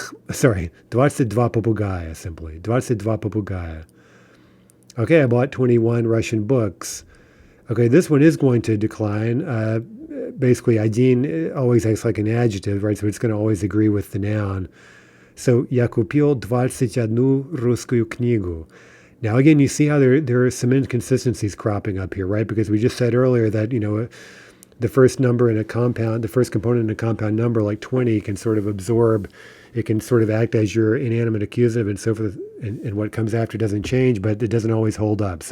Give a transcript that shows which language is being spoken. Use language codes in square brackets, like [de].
[en] Sorry, 22 попугая, simply. [ru] 22 попугая. [en] Okay, I bought 21 Russian books. Okay, this one is going to decline. Basically, один always acts like an adjective, right? So it's going to always agree with the noun. [ru] So, я купил 21 русскую книгу. [en] Now, again, you see how there are some inconsistencies cropping up here, right? Because we just said earlier that, the first number in a compound, the first component in a compound number, like 20, can sort of absorb, it can sort of act as your inanimate accusative and so forth, and what comes after doesn't change, but it doesn't always hold up.